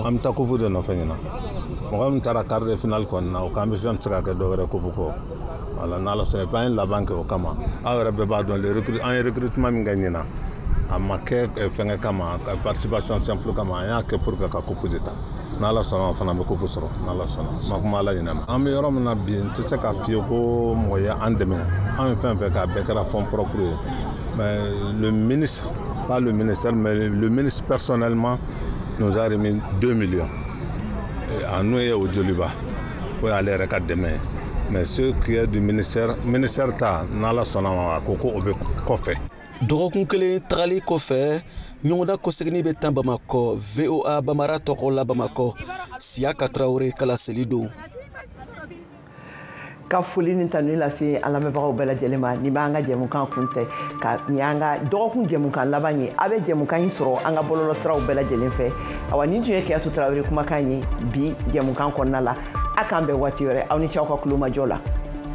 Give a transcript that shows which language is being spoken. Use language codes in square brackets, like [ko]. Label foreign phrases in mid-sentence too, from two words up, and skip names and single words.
[bm] An bɛ taa Coupe de nɔfɛ ɲina mɔgɔ min taara [fr] quart de finale [bm] kɔni na o ka ambition tɛ se ka kɛ dɔwɛrɛ Coupe kɔ wala n'ala sɔnna an ye laban kɛ o kama aw yɛrɛ bɛɛ b'a dɔn an ye recrutement min kɛ ɲina a ma kɛ fɛngɛ kama ka [fr] participation simple [bm] kama an y'a kɛ [fr] pour que [bm] ka Coupe de ta. N'ala sɔnna fana bɛ Coupe sɔrɔ n'ala sɔnna ma kuma ala ɲinɛ an bɛ yɔrɔ min na bi n tɛ se k'a f'i ye ko mɔgɔ ye an dɛmɛ an ye fɛn fɛn k'a bɛɛ kɛra [fr] fonds propre [bm] ye [fr] mais le ministre pas le ministère mais le ministre personnellement nous a remis 2 millions [bm] a n'o ye o joliba o y'ale yɛrɛ ka dɛmɛ ye [fr] mais ce qui est du ministère [bm] ta n'ala sɔnna ma a ko o bɛ kɔfɛ. Dɔgɔkun kelen tagali kɔfɛ ɲɔgɔnda kɔsegini bɛ tan Bamakɔ VOA Bambara tɔgɔ la Bamakɔ Siaka Traoré kala seli don. Ka foli ni tanu lase an lamɛnbagaw bɛɛ lajɛlen ma ni b'an ka jɛmukan kuntɛ ka ni an ka dɔgɔkun jɛmukan laban ye a bɛ jɛmukan in sɔrɔ an ka bɔlɔlɔsiraw bɛɛ lajɛlen fɛ awa nin tun ye Kiyatu Traoré kumakan ye bi jɛmukan kɔnɔna la a k'an bɛn waati wɛrɛ aw ni ce aw ka kulomajɔ la.